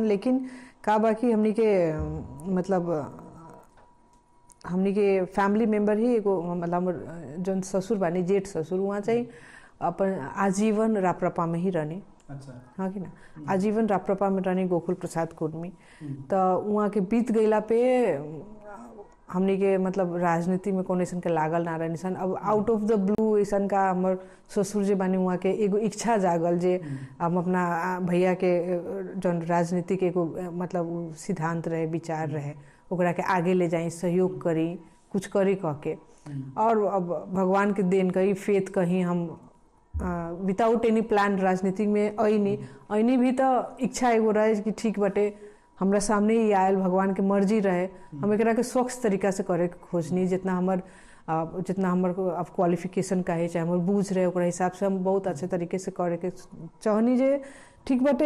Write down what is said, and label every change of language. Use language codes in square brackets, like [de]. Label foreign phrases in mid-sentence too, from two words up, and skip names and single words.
[bho] लेकिन का बाकी हमनी के मतलब हमनी के [en] family member [bho] ही एगो मतलब जौन ससुर बानी, जेठ ससुर, वहाँ चाहिँ अपन आजीवन राप्रपा में ही रहनी। अच्छा। हाँ कि ना, आजीवन राप्रपा में रहनी गोकुल प्रसाद कुर्मी। तो वहाँ के बीत गईला पे हमनी के मतलब राजनीति में कौन ऐसा के लागल ना रहनी सन। अब [en] out of the blue [bho] ऐसा का हमर ससुर जे बानी वहाँ के एगो इच्छा जागल जे हम अपना भैया के जौन राजनीति के एगो मतलब सिद्धांत रहे, विचार रहे, ओकरा के आगे ले जाई, सहयोग करी, कुछ करी कह के। और अब भगवान के देन कही, फेथ कहीं हम [en] without any plan [bho] राजनीति में ऐनी भी तो इच्छा एगो रहे कि ठीक बटे हमरा सामने ही आयल, भगवान के मर्जी रहे, हम एकरा के स्वच्छ तरीका से करे के खोजनी। जितना हमर अब क्वालिफिकेशन का है चाहे हमर बूझ रहे ओकरा हिसाब से हम बहुत अच्छे तरीके से करे के चाहनी जे ठीक बटे।